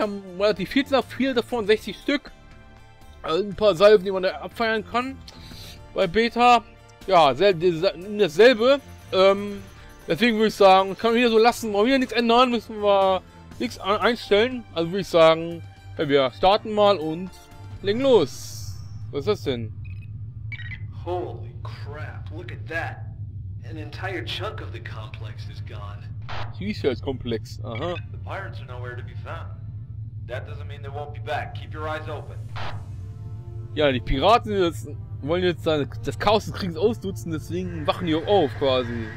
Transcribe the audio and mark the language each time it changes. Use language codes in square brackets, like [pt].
[de] Haben relativ viel davon, 60 Stück. Also ein paar Salven, die man da abfeiern kann. Bei Beta. Ja, dasselbe. Deswegen würde ich sagen, kann man wieder so lassen, mal wieder nichts ändern, müssen wir nichts einstellen. Also würde ich sagen, ja, wir starten mal und legen los. Was ist das denn? [en] Holy crap, look at that. An entire chunk of the complex is gone. [de] Research-Komplex, aha. [en] The pirates are nowhere to be found. That doesn't mean they won't be back. Keep your eyes open. [de] Ja, die Piraten wollen jetzt das Chaos des Krieges ausnutzen, deswegen wachen die auch auf quasi.